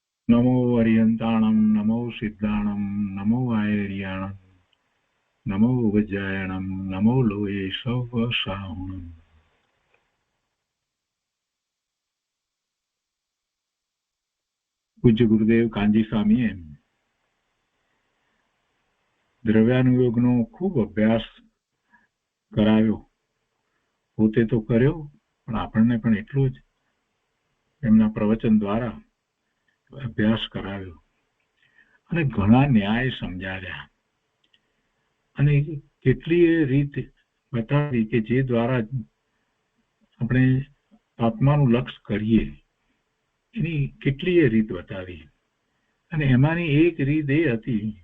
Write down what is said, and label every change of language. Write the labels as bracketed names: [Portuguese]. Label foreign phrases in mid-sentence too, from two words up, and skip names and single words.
[Prakrit languages] नमो अरिहन्ताणं नमो सिद्धाणं नमो आयर्याणं नमो वज्रायणं नमो लोये सवसाहुणम्। [Gujarati] પૂજ્ય ગુરુદેવ કાંજી સ્વામીએ દ્રવ્યાનુયોગનો ખૂબ અભ્યાસ કરાવ્યો. પોતે તો કર્યો પણ આપણને પણ એટલો જ એમના પ્રવચન દ્વારા અભ્યાસ કરાવ્યો અને ઘણા ન્યાય સમજાવ્યા અને કેટલીય રીત બતાવી કે જે દ્વારા આપણે આત્માનું લક્ષ કરીએ એની કેટલીય રીત બતાવી અને એમાંની એક રીત એ હતી